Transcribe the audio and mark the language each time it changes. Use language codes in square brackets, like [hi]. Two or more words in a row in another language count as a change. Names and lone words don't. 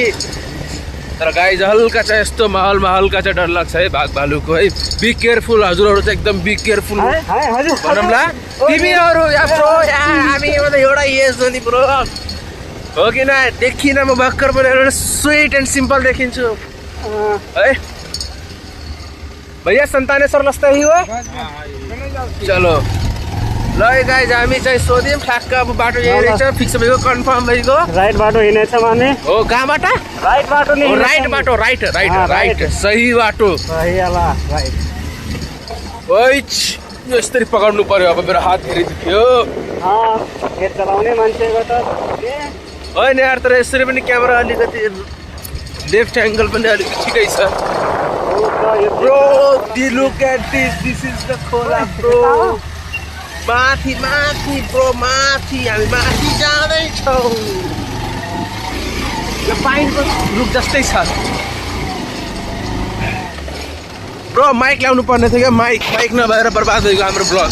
[ne] तर गाइज हल्का चाहिँ यस्तो माहौलमा हल्का चाहिँ डर लाग्छ है बाघ भालुको है। [en] be careful, [ne] हजुरहरू चाहिँ एकदम [en] be careful [ne] भनौँला। तिमीहरू हामी एउटा एज हो नि ब्रो, हो कि न। देखिनँ म भर्खर पनि [en] sweet and simple [ne] देखिन्छु है भैया। सन्तानेश्वर लस्ता ही हो। चलो ल गाइज हामी चाहिँ सोध्यौँ ठ्याक्क, अब बाटो यही रहेछ, फिक्स भएको, कन्फर्म भएको। राइट बाटो हिँडेछौँ हामी। हो कहाँबाट? राइट बाटो नि, राइट बाटो, [en] right right right, [ne] सही बाटो। यसरी पकाउनु पर्यो। अब मेरो हात धेरै दुख्यो। चलाउने मान्छेको त होइन यार, तर यसरी पनि क्यामेरा अलिकति [en] left angle [ne] पनि अलिक ठिकै छ ब्रो। [en] look at this is the खोला ब्रो। [ne] माथि माथि ब्रो, माथि हामी माथि जाँदैछौँ। यो पाइनको रुख जस्तै छ ब्रो। माइक ल्याउनु पर्ने थियो क्या, माइक नभएर बर्बाद भएको हाम्रो ब्लग।